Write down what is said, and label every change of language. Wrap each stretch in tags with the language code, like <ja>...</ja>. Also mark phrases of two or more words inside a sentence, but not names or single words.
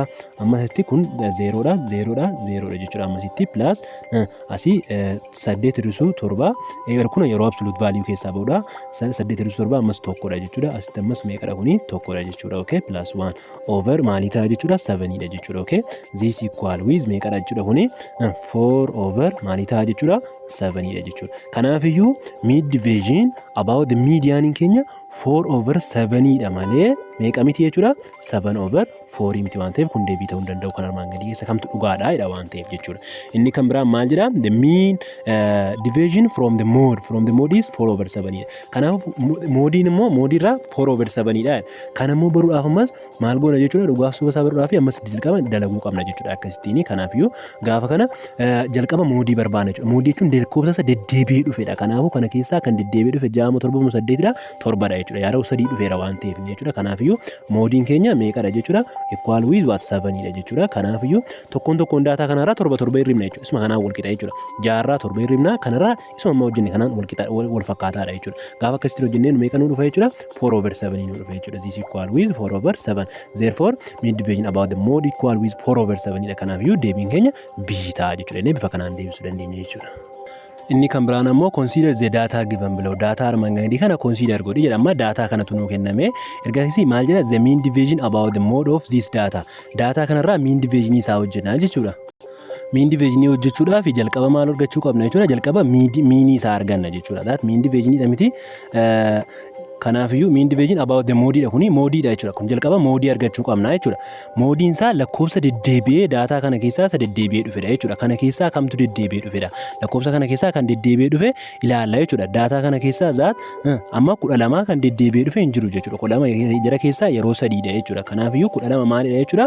<om>Ammas asitti kun 0 dha jechuudha. Ammas asitti plus asii 8 hir'isuu 7 kun yeroo</om> <en>absolute value</en> <om>keessaa ba'udha. 8 hir'isuu 7 ammas tokkodha jechuudha. Asitti ammas meeqadha kuni? Tokkodha jechuudha. Okay, plus 1 over maalii ta'a jechuudha? 7 dha jechuudha. Okay,</om> <en>this equal with</en> <om>meeqadha jechuudha kuni? 4 over maalii ta'a jechuudha? 7 dha jechuudha. Kanaaf iyyuu</om> <en>mid division about the median</en> <om>keenya 4 over 7 dha malee meeqa miti jechuudha? 7 over 4 miti waan ta'eef kun deebii ta'uu hin danda'u. Kan armaan gadii keessa kamtu dhugaadha jedha waan ta'eef jechuudha. Inni kan biraan maal jedha?</om> <en>The mean division from the mode is 4 over 7 dha.</en> <om>Kanaaf moodiin immoo moodiirraa 4 over 7 dha. Kan ammoo baruudhaaf ammas maal goona jechuudha? Dhugaaf suba isaa baruudhaaf ammas jalqaba dalaguu qabna jechuudha akkasittiin. Kanaaf iyyuu gaafa kana jalqaba moodii barbaadna jechuudha. Moodii jechuun lakkoofsa isa deddeebi'ee dhufedha. Kanaafuu kana keessaa kan deddeebi'ee dhufe 6 7 8 dha 7 dha jechuudha. Yaada 3 dhufeera waan ta'eef jechuudha. Kanaaf iyyuu moodiin keenya meeqadha jechuudha?</om> <en>Equal with what 7</en> <om>dha jechuudha. Kanaaf iyyuu tokkoon daataa kanarraa 7 hirribna jechuudha. Isuma kanaan wal qixa jechuudha. 6 7 hirribna kanarraa isuma amma hojjenne kanaan wal qixa wal fakkaataadha jechuudha. Gaafa akkasitti hojjennee meeqa nu dhufa jechuudha? 4 over 7 nu dhufa jechuudha.</om> <en>This equal with 4 over 7. Therefore mid division about the mode equal with 4 over 7 dha.</en> <om>Kanaaf iyyuu deebiin keenya B ta'a jechuudha. Inni bifa kanaan deebisuu dandeenya jechuudha. Inni kan biraan ammoo</om> <en>consider the data given below.</en> <om>Data armaan gadii kana consider godhi jedhama. Data kanatu nuu kenname. Ergasii maal jedha?</om> <en>The mean division about the mode of this data.</en> <om>Data kanarraa</om> <en>mean division</en> <om>isaa hojjenna jechuudha.</om> <en>Mean division</en> <om>hojjechuudhaaf jalqaba maal argachuu qabna jechuudha? Jalqaba mean isaa arganna jechuudha.</om> <en>Mean division</en> <om>dha miti. Kanaaf iyyuu</om> <en>mean division about the mode</en> <om>dha kuni mode dha jechuudha. Kun jalqaba mode argachuu qabna jechuudha. Moodiin isaa lakkoofsa deddeebi'ee daataa kana keessaa isa deddeebi'ee dhufedha jechuudha. Kana keessaa kamtu deddeebi'ee dhufedha? Lakkoofsa kana keessaa kan deddeebi'ee dhufe ilaalla jechuudha. Daataa kana keessaa amma 12 kan deddeebi'ee dhufe hin jiru jechuudha. 12 jara keessaa yeroo 3 dha jechuudha. Kanaaf iyyuu 12 maalidha jechuudha?</om>